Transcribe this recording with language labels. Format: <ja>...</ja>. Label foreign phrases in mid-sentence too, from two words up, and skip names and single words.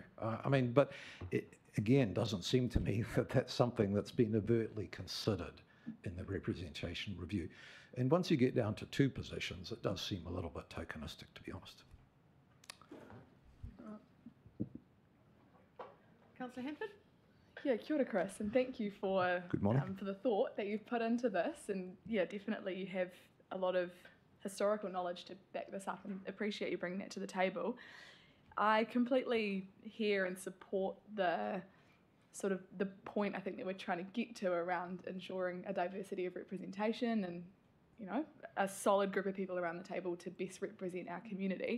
<en>I mean, but it, again, doesn't seem to me that that's something that's been overtly considered in the representation review. And once you get down to 2 positions, it does seem a little bit tokenistic, to be honest. Councillor Hanford? Yeah,</en> <mi>kia ora, Chris,</mi> <en>and thank you for Good morning. For the thought that you've put into this. And yeah, definitely you have a lot of historical knowledge to back this up, and appreciate you bringing that to the table. I completely hear and support the sort of the point I think that we're trying to get to around ensuring a diversity of representation and, you know, a solid group of people around the table to best represent our community.</en>